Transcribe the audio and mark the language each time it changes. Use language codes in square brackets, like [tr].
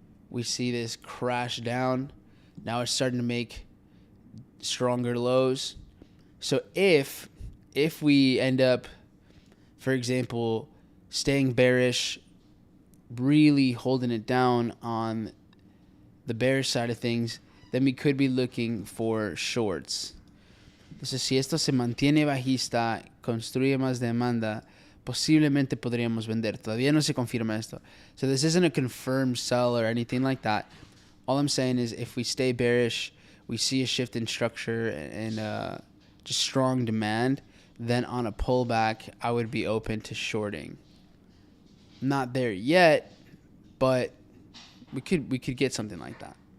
[en] We see this crash down. Now it's starting to make stronger lows. So if we end up, for example, staying bearish, really holding it down on the bearish side of things, then we could be looking for shorts. [es] Entonces, si esto se mantiene bajista, construye más demanda, posiblemente podríamos vender. Todavía no se confirma esto. [en] So this isn't a confirmed sell or anything like that. All I'm saying is if we stay bearish, we see a shift in structure and just strong demand, then on a pullback, I would be open to shorting. Not there yet, but we could get something like that.